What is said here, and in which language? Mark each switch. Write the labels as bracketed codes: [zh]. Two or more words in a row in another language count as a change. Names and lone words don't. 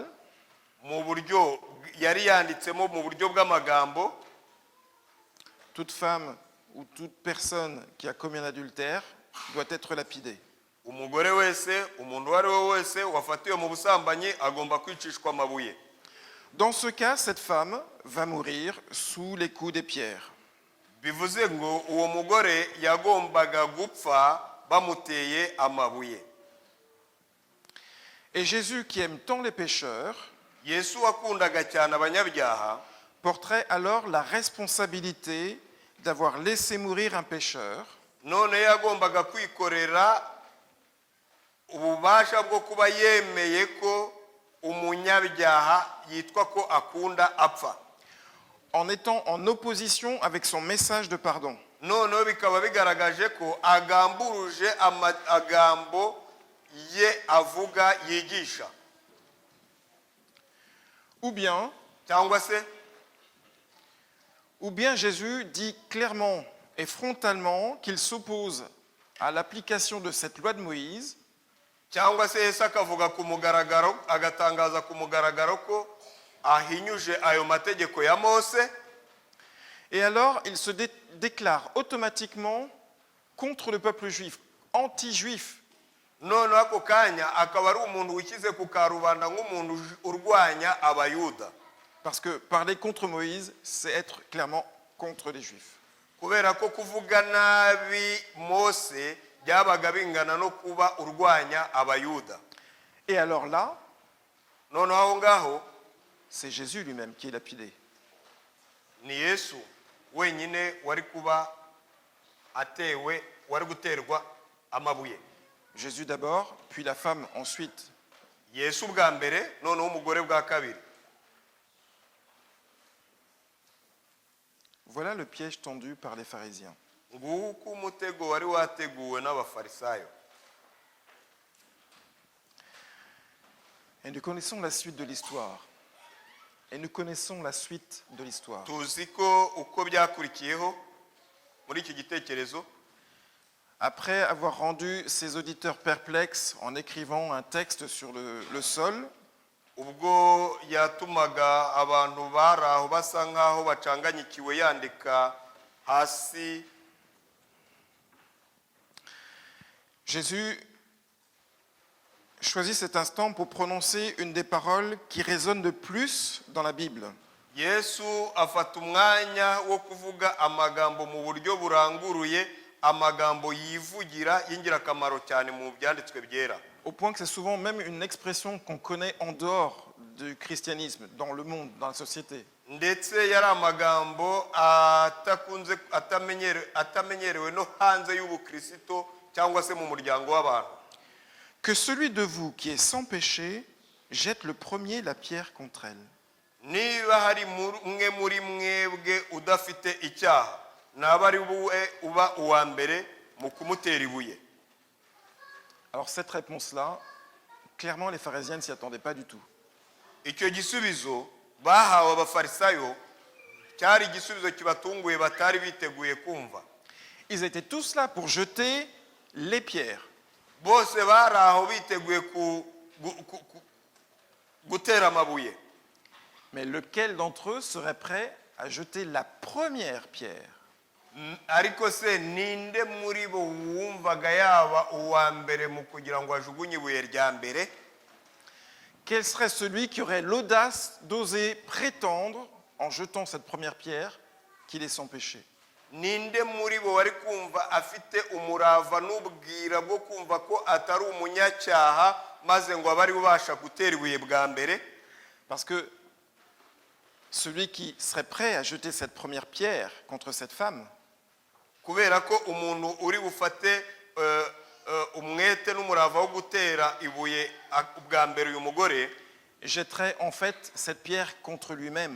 [rw] mu buryo yari yanditsemo mu buryo bw'amagambo. [fr] toute femme ou toute personne qui a commis un adultère doit être lapidée. [rw] Umugore wese, umuntu wari we wese wafatiwe mu busambanyi agomba kwicishwa amabuye. [fr] Dans ce cas, cette femme va mourir sous les coups des pierres. [rw] Bivuze ngo uwo mugore yagombaga gupfa bamuteye amabuye. [fr] Et Jésus, qui aime tant les pécheurs, [rw] Yesu wakundaga cyane abanyabyaha, [fr] porterait alors la responsabilité d'avoir laissé mourir un pécheur, [rw] none yagombaga kwikorera ububasha bwo kuba yemeye ko umunyabyaha yitwa ko akunda apfa, [fr] en étant en opposition avec son message de pardon. [rw] noneho bikaba bigaragaje ko agamburuje amagambo ye avuga yigisha. [fr] Ou bien Jésus dit clairement et frontalement qu'il s'oppose à l'application de cette loi de Moïse, [rw] cyangwa se Yesu akavuga ku mugaragaro, agatangaza ku mugaragaro ko ahinyuje ayo mategeko ya Mose, [fr] et alors il se déclare automatiquement contre le peuple juif, anti-juif. [rw] none ako kanya akaba ari umuntu wikize ku karubanda nk'umuntu urwanya abayuda. [fr] Parce que parler contre Moïse, c'est être clairement contre les juifs. [rw] Kubera ko kuvuga nabi Mose byabaga bingana no kuba urwanya abayuda. [fr] Et alors là, [rw] None aho ngaho [fr] c'est Jésus lui-même qui est lapidé. [rw] ni Yesu wenyine wari kuba atewe, wari guterwa amabuye. [fr] Jésus d'abord, puis la femme ensuite. [rw] Yesu bwa mbere, noneho umugore bwa kabiri. [fr] Voilà le piège tendu par les pharisiens. [rw] Nguko umutego wari wateguwe n'abafarisayo. [fr] Et nous connaissons la suite de l'histoire. [rw] Tuzi ko uko byakurikiyeho muri iki gitekerezo. [fr] après avoir rendu ses auditeurs perplexes en écrivant un texte sur le sol, [rw] ubwo yatumaga abantu bari aho basa nk'aho bacanganyikiwe yandika hasi, [fr] Jésus choisit cet instant pour prononcer une des paroles qui résonnent le plus dans la Bible. [rw] Yesu afata umwanya wo kuvuga amagambo mu buryo buranguruye, amagambo yivugira y'ingirakamaro cyane mu byanditswe byera, [fr] Au point que c'est souvent même une expression qu'on connaît en dehors du christianisme, dans le monde, dans la société. [rw] ndetse yari amagambo atamenyerewe no hanze y'ubukristo cyangwa se mu muryango w'abantu. [fr] Que celui de vous qui est sans péché jette le premier la pierre contre elle. [rw] Niba hari umwe muri mwebwe udafite icyaha, naba ari buwe uba uwa mbere mu kumutera ibuye. [fr] Alors cette réponse-là, clairement les pharisiens ne s'y attendaient pas du tout. [rw] Icyo gisubizo bahawe abafarisayo cyari igisubizo kibatunguye batari biteguye kumva. [fr] Ils étaient tous là pour jeter les pierres. [rw] Bose bari aho biteguye gutera amabuye. [fr] Mais lequel d'entre eux serait prêt à jeter la première pierre? [rw] Ariko se ninde muri bo wumvaga yaba uwa mbere mu kugira ngo ajugunye ibuye rya mbere? [fr] Quel serait celui qui aurait l'audace d'oser prétendre, en jetant cette première pierre, qu'il est sans péché? [rw] Ninde muri bo wari kumva afite umurava n'ubwira bwo kumva ko atari umunyacyaha maze ngo abari ubasha gutera ibuye bwa mbere? [fr] Parce que celui qui serait prêt à jeter cette première pierre contre cette femme, [rw] kubera ko umuntu uri bufate umwete n'umurava wo gutera ibuye bwa mbere uyu mugore [fr] jetterait en fait cette pierre contre lui-même.